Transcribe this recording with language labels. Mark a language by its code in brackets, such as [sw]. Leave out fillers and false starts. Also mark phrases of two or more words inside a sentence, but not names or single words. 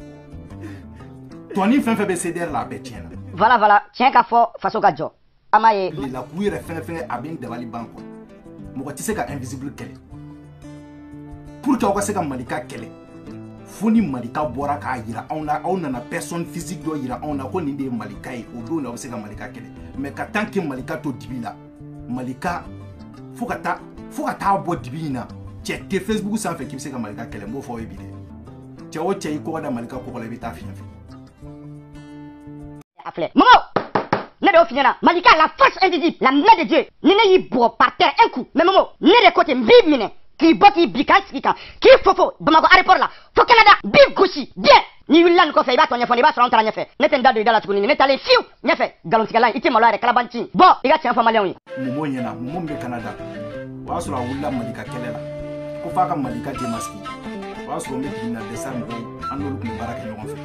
[bm] Tɔni fɛn fɛn bɛ CDR la a bɛɛ tiɲɛna. Voilà, tiɲɛ ka fɔ faso ka jɔ. A m'a ye. La k'u yɛrɛ fɛngɛ a bɛ n dabali ban quoi. Mɔgɔ tɛ se ka invisible kɛlɛ. [fr] Pour que [bm] aw ka se ka Malika kɛlɛ fo ni Malika bɔra k'a yira anw na, aw nana [fr] personne physique [bm] dɔ yira anw na ko nin de ye Malika ye, o don na aw bɛ se ka Malika kɛlɛ. Mais ka [fr] tant que [bm] Malika to dibi la, Malika fo ka taa bɔ dibi in na, cɛ tɛ Facebook sanfɛ k'i bɛ se ka Malika kɛlɛ, n b'o fɔ aw ye bi dɛ. Cɛ o cɛ i kɔgɔ da Malika kɔgɔ la i bɛ taa fiɲɛ fɛ. A filɛ Momo, ne de y'o f'i ɲɛna, Malika [fr] la force invisible, la main de Dieu, [bm] ni ne y'i bugɔ [fr] par terre un coup, [bm] mais Momo ne de ko ten n b'i minɛ k'i bɔ k'i bi k'an sigi kan k'i fofo Bamakɔ aéroport la fo Canada b'i gosi bien. Ni wulila nin kɔfɛ i b'a tɔ ɲɛfɔ, i b'a sɔrɔ anw taara ɲɛfɛ, ne tɛ n da don i da la tuguni, ne taalen fiyewu ɲɛfɛ nkalontigɛla i tɛ malo yɛrɛ kalabanci. Bon i ka tiɲɛ fɔ maliyɛnw ye. Momo ɲɛna, Momo min bɛ Canada o y'a sɔrɔ a wulila Malika kɛlɛ la ko f'a ka Malika démasquer, o y'a sɔrɔ n bɛ tribunal des stars mɔgɔw an n'olu tun bɛ baara kɛ ɲɔgɔn fɛ.